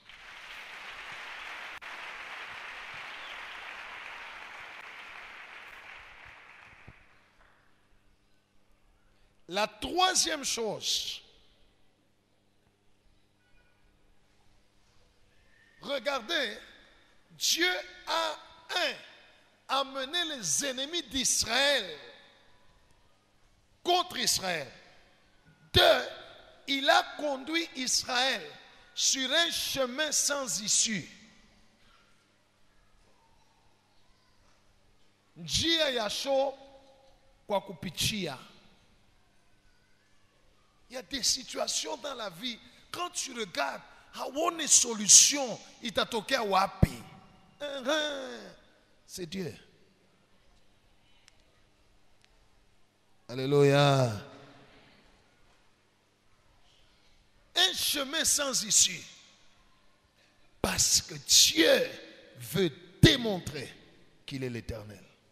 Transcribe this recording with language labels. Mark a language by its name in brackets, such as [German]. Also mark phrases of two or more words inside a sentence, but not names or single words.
[French] La troisième chose, regardez, Dieu a amené les ennemis d'Israël contre Israël. 2, il a conduit Israël sur un chemin sans issue. [Swahili] Njia ya sho kwa kupitia. [French] Il y a des situations dans la vie, quand tu regardes, [Swahili] haone solution, itatokea wapi. [French] C'est Dieu. Alléluia. Un chemin sans issue. Parce que Dieu veut démontrer qu'il est l'Éternel.